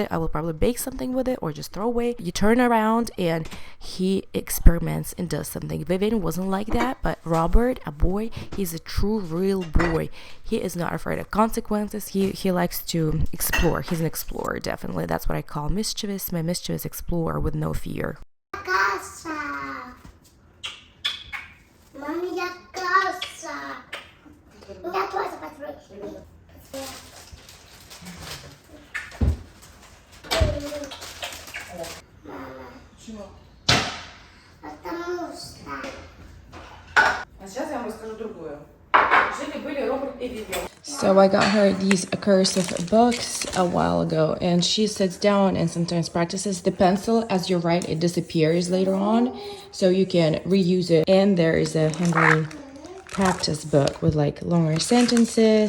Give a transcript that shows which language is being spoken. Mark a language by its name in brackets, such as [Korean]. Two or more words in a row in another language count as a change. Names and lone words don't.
[English] I will probably bake something with it or just throw away. You turn around and he experiments and does something. Vivian wasn't like that, but Robert, a boy, he's a true, real boy. He is not afraid of consequences. He likes to explore. He's an explorer, definitely. That's what I call mischievous, my mischievous explorer with no fear. [Spanish] Mami, ya casa. Ya tú vas a pasar. [Russian] Мама. Чего? Потому что. А сейчас я вам расскажу другую. Жили-были Роберт и Вивиан. [English] So I got her these cursive books a while ago, and she sits down and sometimes practices. The pencil, as you write, it disappears later on, so you can reuse it. And there is a handwriting practice book with like longer sentences.